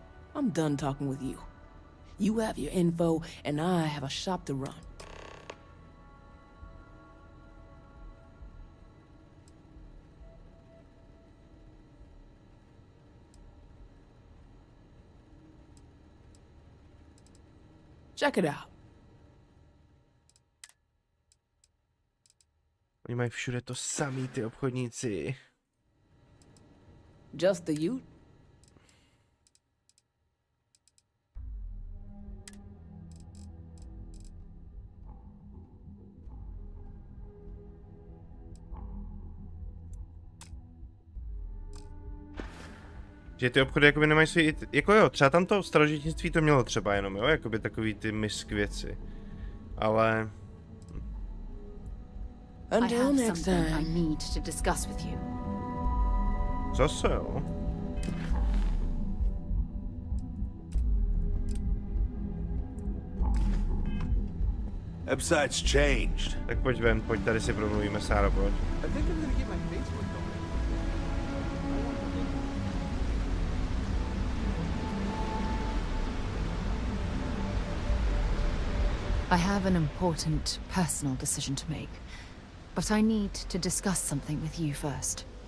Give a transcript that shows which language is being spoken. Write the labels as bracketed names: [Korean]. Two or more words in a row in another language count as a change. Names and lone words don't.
[English] I'm done talking with you. You have your info, and I have a shop to run. Check it out. [Czech] Oni mají všude to samý, ty obchodníci. [English] Just the youth. [Czech] Že ty obchody jakoby nemají svý, jako jo, třeba tam to starožitnictví to mělo třeba jenom, jo, jakoby takový ty misk věci. Ale... [English] Until next time. I need to discuss with you. [Czech] Zase jo. [English] Website's changed. [Czech] Tak pojď ven, pojď tady si promluvíme, Sáro, pojď. [English] I think I'm gonna get my face worked on. I have an important personal decision to make, but I need to discuss something with you first.